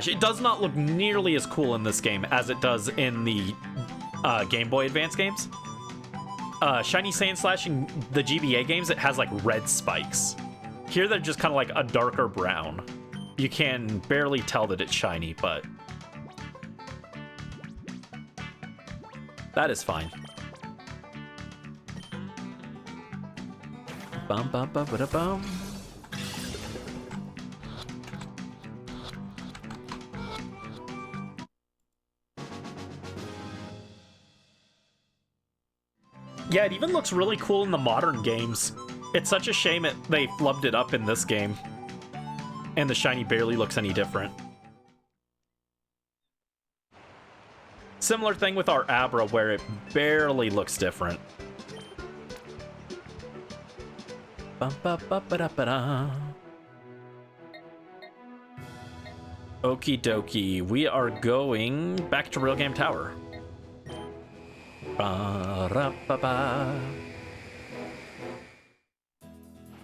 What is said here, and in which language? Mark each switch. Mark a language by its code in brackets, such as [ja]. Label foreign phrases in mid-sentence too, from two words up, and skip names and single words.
[en] It does not look nearly as cool in this game as it does in the Game Boy Advance games. Shiny Sandslash in the GBA games, it has like red spikes. Here they're just kind of like a darker brown. You can barely tell that it's shiny, but that is fine. Bum bum bum ba da bum. Yeah, it even looks really cool in the modern games. It's such a shame they flubbed it up in this game. And the shiny barely looks any different. Similar thing with our Abra, where it barely looks different. Okie dokie, we are going back to Realgam Tower. Ba-da-ba-ba.